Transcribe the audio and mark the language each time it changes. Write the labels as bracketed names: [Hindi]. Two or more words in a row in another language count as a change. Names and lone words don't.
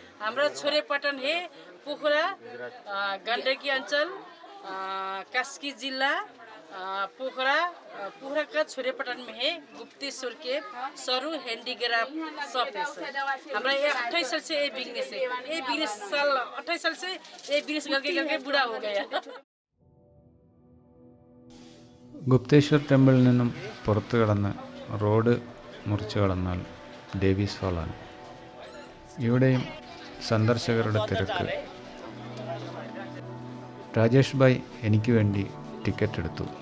[Hindi] हमारा छोरेपटन है, पोखरा, गण्डकी अंचल, कास्की जिला, पोखरा का छोरेपटन में है गुप्तेश्वर के सरू [English] handicraft shop [Hindi] है सर। हमारा ये 28 साल से ये बिजनेस है, ये बिजनेस साल 28 साल से ये बिजनेस करके बूढ़ा हो गया। [Malayalam] ഗുപ്തേശ്വർ ടെമ്പിളിൽ നിന്നും പുറത്തു കടന്ന് റോഡ് മുറിച്ച് കടന്നാൽ ഡേവീസ് ഫാളാണ്. ഇവിടെയും സന്ദർശകരുടെ തിരക്ക്. രാജേഷ് ഭായ് എനിക്ക് വേണ്ടി ടിക്കറ്റ് എടുത്തു.